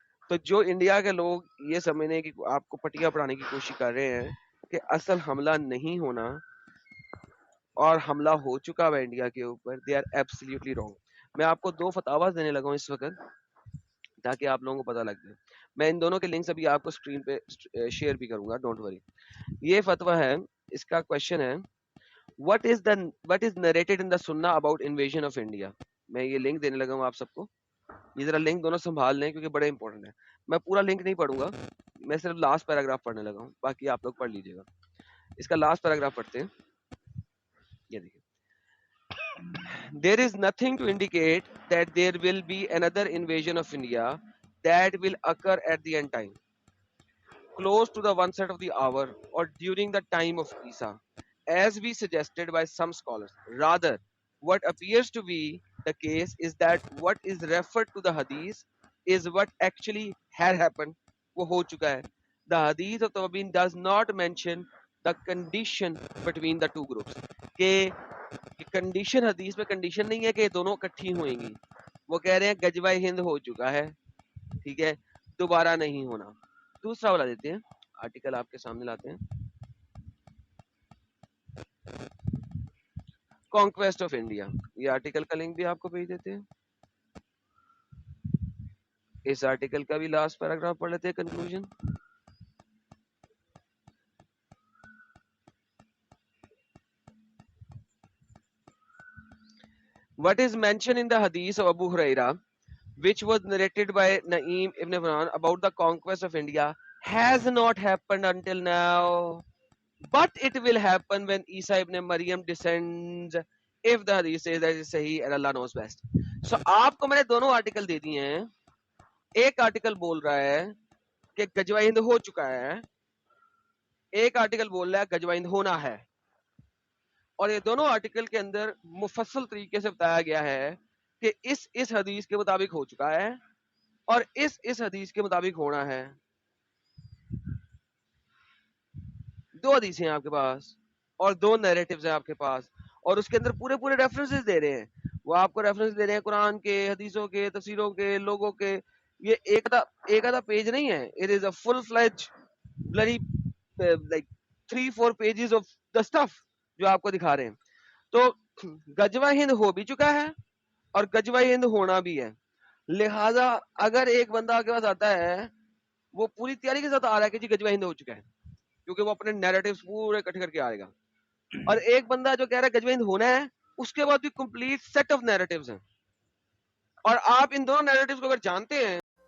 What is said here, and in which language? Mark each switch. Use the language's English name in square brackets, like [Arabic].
[Urdu] تو جو انڈیا کے لوگ یہ سمجھنے کی آپ کو پٹیاں پڑھانے کی کوشش کر رہے ہیں کہ اصل حملہ نہیں ہونا اور حملہ ہو چکا ہے انڈیا کے اوپر, [English] They are absolutely wrong. [Urdu] میں آپ کو 2 فتاواز دینے لگا ہوں اس وقت تاکہ آپ لوگوں کو پتہ لگ جائے. میں ان دونوں کے لنکس ابھی آپ کو اسکرین پہ شیئر بھی کروں گا, [English] Don't worry. [Urdu] یہ فتویٰ ہے, اس کا کوشچن ہے [English] what is narrated in the Sunnah about invasion of India. [Urdu] میں یہ لنک دینے لگا ہوں آپ سب کو, یہ ذرا لنک دونوں سنبھال لیں کیونکہ بڑے امپورٹنٹ ہے. میں پورا لنک نہیں پڑھوں گا, میں صرف لاسٹ پیراگراف پڑھنے لگا ہوں, باقی آپ لوگ پڑھ لیجیے گا. اس کا لاسٹ پیراگراف پڑھتے ہیں. یہ دیکھیں, [English] there is nothing to indicate that there will be another invasion of India that will occur at the end time, close to the onset of the hour or during the time of Isa, as we suggested by some scholars. Rather, what appears to be the case is that what is referred to the hadith is what actually had happened. [Urdu] وہ ہو چکا ہے. [English] The hadith of Tabin does not mention the condition between the two groups. [Urdu] کہ condition حدیث میں condition نہیں ہے کہ دونوں اکٹھی ہوئیں گی. وہ کہہ رہے ہیں غزوہ ہند ہو چکا ہے, ٹھیک ہے, دوبارہ نہیں ہونا. دوسرا والا دیتے ہیں, آرٹیکل آپ کے سامنے لاتے ہیں. کانکویسٹ آف انڈیا, یہ آرٹیکل کا لنک بھی آپ کو بھیج دیتے ہیں. اس آرٹیکل کا بھی لاسٹ پیراگراف پڑھ لیتے ہیں, conclusion. [English] What is mentioned in the hadith of Abu Huraira, which was narrated by Naeem ibn Imran about the conquest of India, has not happened until now, but it will happen when Isa ibn Maryam descends, if the hadith says that it is sahih and Allah knows best. [Urdu] So آپ کو میں نے دونوں article they دیے ہیں. ایک article بول رہا ہے کہ غزوہ ہند ہو چکا ہے, ایک آرٹیکل بول رہا ہے غزوہ ہند ہونا ہے. اور یہ دونوں آرٹیکل کے اندر مفصل طریقے سے بتایا گیا ہے کہ اس حدیث کے مطابق ہو چکا ہے اور اس حدیث کے مطابق ہونا ہے. 2 حدیثیں ہیں آپ کے پاس اور 2 نیریٹیوز ہیں آپ کے پاس, اور اس کے اندر پورے ریفرنسز دے رہے ہیں. وہ آپ کو ریفرنس دے رہے ہیں قرآن کے, حدیثوں کے, تفسیروں کے, لوگوں کے. یہ ایک آدھا پیج نہیں ہے. [English] It is a full-fledged bloody like 3-4 pages of the stuff [Urdu] جو آپ کو دکھا رہے ہیں. تو غزوہ ہند ہو بھی چکا ہے اور غزوہ ہند ہونا بھی ہے. لہذا اگر ایک بندہ آپ کے پاس آتا ہے, وہ پوری تیاری کے ساتھ آ رہا ہے کہ جی غزوہ ہند ہو چکا ہے, کیونکہ وہ اپنے نیریٹیوز پورے اکٹھے کر کے آئے گا. اور ایک بندہ جو کہہ رہا ہے غزوہ ہند ہونا ہے, اس کے بعد بھی کمپلیٹ سیٹ آف نیریٹیوز ہیں. اور آپ ان دونوں نیریٹیوز کو اگر جانتے ہیں